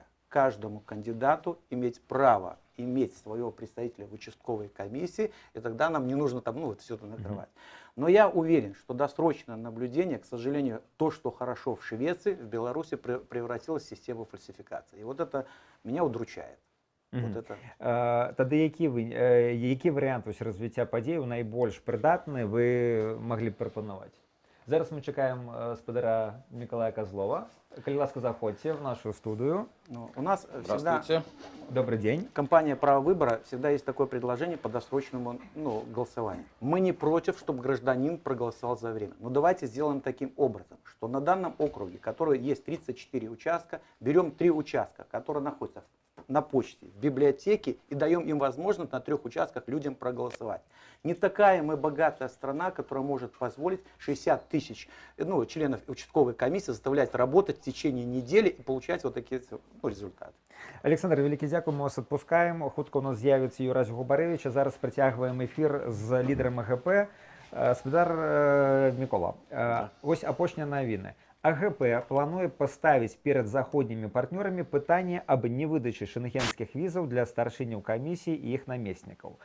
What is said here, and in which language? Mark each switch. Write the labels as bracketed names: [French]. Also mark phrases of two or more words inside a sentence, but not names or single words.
[Russian] Каждому кандидату иметь право иметь своего представителя в участковой комиссии, и тогда нам не нужно там, все это накрывать. Но я уверен, что досрочное наблюдение, к сожалению, то, что хорошо в Швеции, в Беларуси превратилось в систему фальсификации. И вот это меня удручает. Вот это. [Belarusian] Тады які варыянт развіцця падзеяў найбольш прыдатны вы маглі б прапанаваць? Зараз мы чакаем гаспадара Мікалая Казлова. Калі ласка, заходзьце [Russian] в нашу студию. У нас всегда, добрый день. Компания «Право выбора» всегда есть такое предложение по досрочному голосованию. Мы не против, чтобы гражданин проголосовал за время. Но давайте сделаем таким образом, что на данном округе, который есть 34 участка, берем 3 участка, которые находятся на почте, в библиотеке, и даем им возможность на 3 участках людям проголосовать. Не такая мы богатая страна, которая может позволить 60 тысяч членов участковой комиссии заставлять работать в течение недели и получать вот такие результаты. [Belarusian] Александр, вялікі дзякуй, мы вас адпускаем. Хутка у нас з'явіцца Юрась Губарэвіч, а зараз працягваем эфір з лідарам АГП. Гаспадар Мікола, вось апошнія навіны. АГП плануе паставіць перад заходнімі партнёрамі пытанне аб невыдачы шенгенскіх візаў для старшыняў камісій і іх намеснікаў.